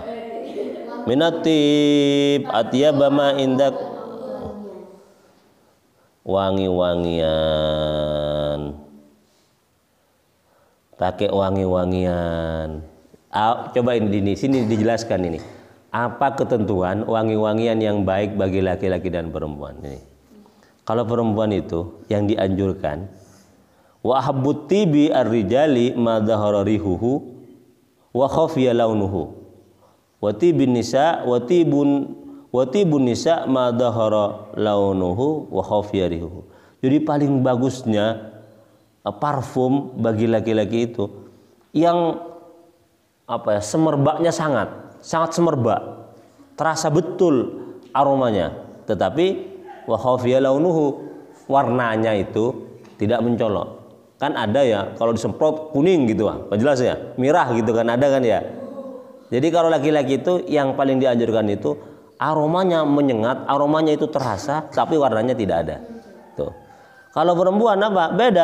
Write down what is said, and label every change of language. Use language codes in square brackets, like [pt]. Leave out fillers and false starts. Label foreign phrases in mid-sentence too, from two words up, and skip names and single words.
[ar] من الطيب أطيب ما عندك, wangi-wangian. [id] Pakai wangi-wangian. Coba ini sini dijelaskan ini. Apa ketentuan wangi-wangian yang baik bagi laki-laki dan perempuan ini? Kalau perempuan itu yang dianjurkan, [ar] وأحب الطيب للرجال ما ظهر ريحه وخفي لونه وطيب النساء ما ظهر لونه وخفي ريحه. [id] Jadi paling bagusnya parfum bagi laki-laki itu yang semerbaknya sangat semerbak, terasa betul aromanya, tetapi [ar] وخفي لونه, [id] warnanya itu tidak mencolok. Kan ada ya kalau disemprot kuning gitu jelas ya, merah gitu kan ada kan ya. Jadi kalau laki-laki itu yang paling dianjurkan itu aromanya menyengat, aromanya itu terasa tapi warnanya tidak ada. Tuh. Kalau perempuan apa? Beda.